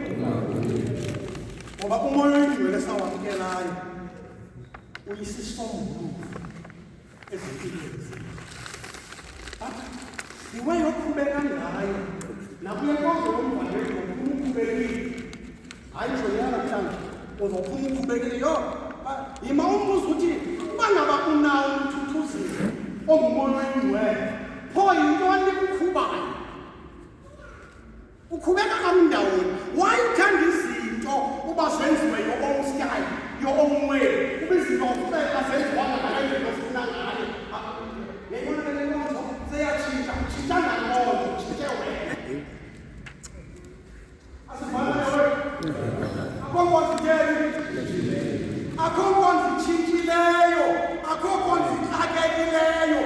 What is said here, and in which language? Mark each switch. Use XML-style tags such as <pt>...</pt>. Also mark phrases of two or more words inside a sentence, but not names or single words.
<xh>Ngoba umoya oyingcwele sawamkelayo uyisisombululo ezimpilweni zethu. Iwe yoqhubeka ngayo nakule nkonzo yomvalelo ufuna uqhubekile. Hayi nje namhlanje uzophuma uqhubekile yo. Yima umbuzo uthi uba ngaba unawo umthuthuzile ongumoya oyingcwele pho yintoni ukukhubayo? Ukhubeka kamndawoni. Why uthanda izinto uba zenziwe</xh> <en>your own style, your own way?</en> <xh>Ube izinto ufeka zenziwa ngale ndlela ofuna ngayo. Yayibona le nkonzo seyatshintsha, utshintsha ngqondo, utshintshe wena. Asibhala leyo. Akho nkonzo itshintshileyo, akho nkonzo ixakekileyo.</xh>